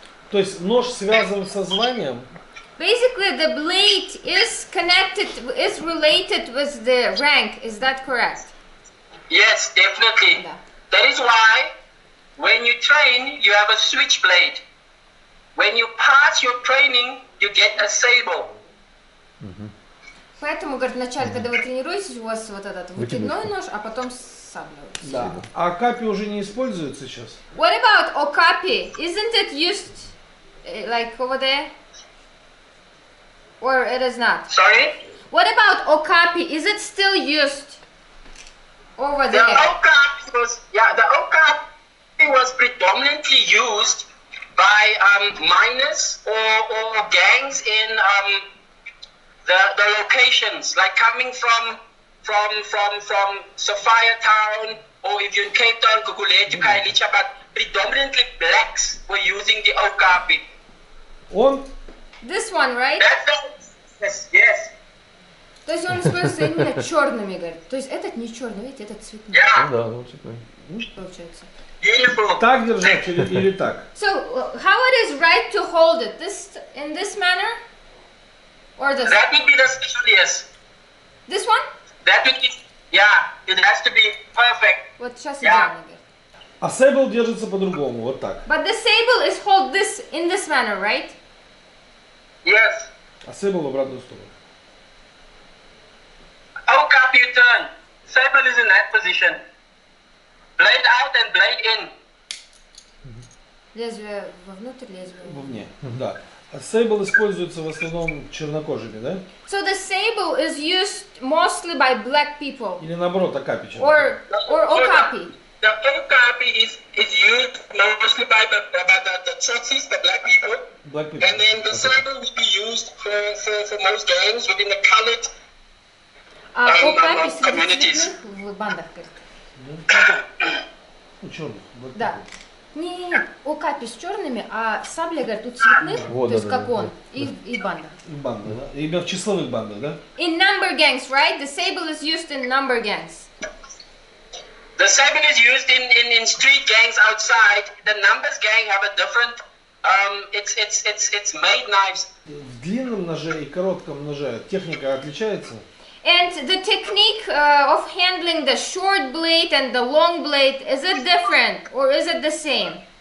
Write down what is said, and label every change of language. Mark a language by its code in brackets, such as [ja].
[ru] То есть нож связан со званием? [en] Basically, the blade is related with the rank. Is that correct? Yes, definitely. [ru] Да. [en] That is why when you train, you have a switchblade. When you pass your training, you get a sable. [ru] Поэтому, говорит, вначале, когда вы тренируетесь, у вас вот этот выкидной нож, а потом сабля. Да. А капи уже не используется сейчас? [en] What about okapi? Isn't it used like over there? Or it is not? Sorry? What about okapi? Is it still used over there? The okapi was predominantly used by miners or gangs in the locations, like coming from Sophia Town, or if you're in Кейптаун, Guguletu, Kailicha, but predominantly blacks were using the okapi. This one, right? Yes. [ru] То есть он используется именно черными, говорит. То есть этот не черный, видите, этот цветной. [en] Yeah. [ru] Да, вот цветной. Получается. [en] Beautiful. [ru] Так держать или так? [en] So, how it is right to hold it? In this manner? Or this? That would be the specialist. This one? That would be, it has to be perfect. [ru] Вот сейчас идеально, говорит. А сейбл держится по-другому, вот так. [en] But the sable is hold in this manner, right? Yes. [ru] А сейбл в обратную сторону. [en] Okapi you turn. Sable is in that position. Blade out and blade in. [ru] Лезвие вовнутрь, лезвие Вовне, да. А sable используется в основном чернокожими, да? [en] So the sable is used mostly by black people [ru] Или наоборот, акапи [en] or okapi. The okapi is used mostly by the Tsotis, the black people. Black people. And then the sable will be used for most gangs within the colored [ru] Okapi среди [en] communities. [ru] цветных в бандах. Ну, черных. [en] Black [ru] Да. [en] people. [ru] Не, окапи с черными, а сабля, говорят, у цветных, Вот, то есть да, как да, он, да. и банда. И банды, да? Именно в числовых бандах, да? [en] In number gangs, right? The sable is used in number gangs. The sable is used in street gangs outside. The numbers gang have a different. It's made knives. [ru] В длинном ноже и коротком ноже техника отличается? [en] And the technique of handling the short blade and the long blade, is it different or is it the same?